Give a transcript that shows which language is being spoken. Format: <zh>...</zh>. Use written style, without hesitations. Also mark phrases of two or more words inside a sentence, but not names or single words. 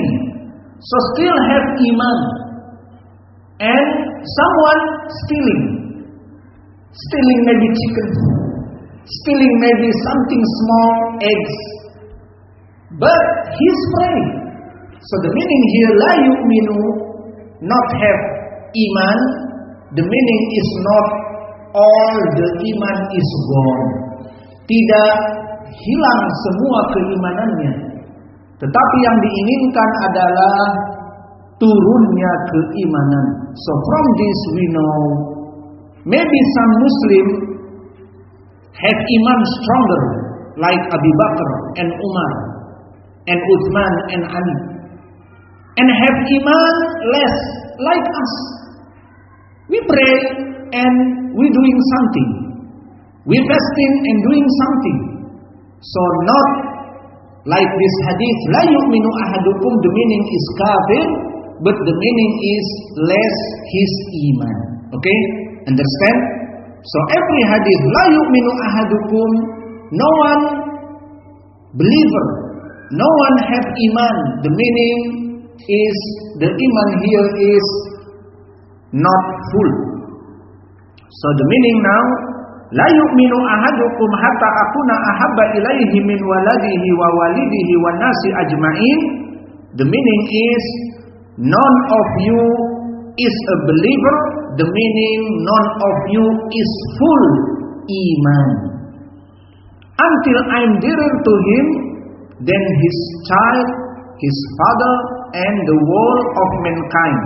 <en>So still have iman. And someone stealing maybe chicken, stealing maybe something small, eggs, but he's praying. So the meaning here,</en> <ar>لا يؤمن,</ar> <en>not have iman. The meaning is not all the iman is gone.</en> <id>Tidak hilang semua keimanannya, tetapi yang diinginkan adalah turunnya keimanan.</id> <en>So from this we know, maybe some Muslim have iman stronger, like Abu Bakar and Umar and Uthman and Ali, and have iman less, like us. We pray and we doing something, we fasting and doing something. So not like this hadith,</en> <ar>لا يؤمن أحدكم,</ar> <en>the meaning is kafir, but the meaning is less his iman. Okay? Understand? So every hadith,</en> <ar>لا يؤمن أحدكم,</ar> <en>no one believer, no one have iman. The meaning is, the iman here is not full. So the meaning now,</en> <ar>لا يؤمن أحدكم حتى أكون أحب إليه من ولده ووالده والناس أجمعين.</ar> <en>The meaning is, none of you is a believer. The meaning, none of you is full iman until I'm dearer to him than his child, his father, and the whole of mankind.</en>